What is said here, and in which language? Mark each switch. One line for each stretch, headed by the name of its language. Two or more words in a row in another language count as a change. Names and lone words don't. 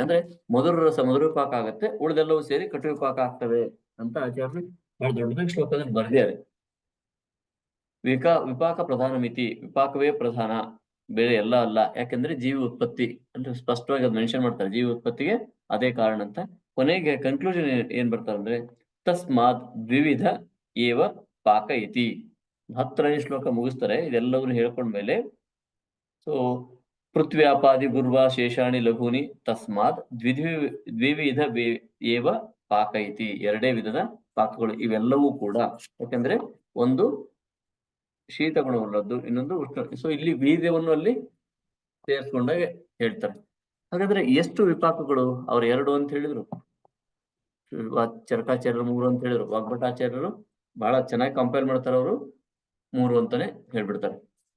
Kannada: ಅಂದ್ರೆ ಮಧುರ ರಸ ಮಧುರ ವಿಪಾಕ ಆಗುತ್ತೆ, ಉಳಿದೆಲ್ಲವೂ ಸೇರಿ ಕಟು ವಿಪಾಕ ಆಗ್ತವೆ ಅಂತ ಆಚಾರ್ಯರು ಬಹಳ ದೊಡ್ಡ ಶ್ಲೋಕದಲ್ಲಿ ಬರೆದಿದ್ದಾರೆ.
Sanskrit: ವಿಪಾಕ ಪ್ರಧಾನ ಮಿತಿ,
Kannada: ವಿಪಾಕವೇ ಪ್ರಧಾನ, ಬೇರೆ ಎಲ್ಲ ಅಲ್ಲ. ಯಾಕಂದ್ರೆ ಜೀವಿ ಉತ್ಪತ್ತಿ ಅಂದ್ರೆ ಸ್ಪಷ್ಟವಾಗಿ ಅದು ಮೆನ್ಷನ್ ಮಾಡ್ತಾರೆ, ಜೀವಿ ಉತ್ಪತ್ತಿಗೆ ಅದೇ ಕಾರಣ ಅಂತ. ಕೊನೆಗೆ ಕನ್ಕ್ಲೂಷನ್ ಏನ್ ಬರ್ತಾರೆ ಅಂದ್ರೆ
Sanskrit: ತಸ್ಮಾತ್ ದ್ವಿವಿಧ ಏವ ಪಾಕ ಇತಿ.
Kannada: 10ನೇ ಶ್ಲೋಕ ಮುಗಿಸ್ತಾರೆ ಇದೆಲ್ಲವನ್ನು ಹೇಳ್ಕೊಂಡ್ಮೇಲೆ.
Sanskrit: ಸೊ ಪೃಥ್ವ್ಯಾಪಾದಿ ಗುರ್ವಾ ಶೇಷಾಣಿ ಲಘೂನಿ ತಸ್ಮಾತ್ ದ್ವಿವಿಧ ಏವ ಪಾಕ ಇತಿ.
Kannada: 2 ವಿಧದ ಪಾಕಗಳು ಇವೆಲ್ಲವೂ ಕೂಡ. ಯಾಕಂದ್ರೆ ಒಂದು ಶೀತ ಗುಣವುಳ್ಳದ್ದು, ಇನ್ನೊಂದು ಉಷ್ಣ. ಸೊ ಇಲ್ಲಿ ವೀರ್ಯವನ್ನು ಅಲ್ಲಿ ಸೇರಿಸ್ಕೊಂಡಾಗ ಹೇಳ್ತಾರೆ. ಹಾಗಾದ್ರೆ ಎಷ್ಟು ವಿಪಾಕಗಳು? ಅವ್ರು 2 ಅಂತ ಹೇಳಿದ್ರು, ಚರಕಾಚಾರ್ಯರು 3 ಅಂತ ಹೇಳಿದ್ರು, ವಾಗ್ಭಟಾಚಾರ್ಯರು ಬಹಳ ಚೆನ್ನಾಗಿ ಕಂಪೇರ್ ಮಾಡ್ತಾರೆ, ಅವರು 3 ಅಂತಾನೆ ಹೇಳ್ಬಿಡ್ತಾರೆ.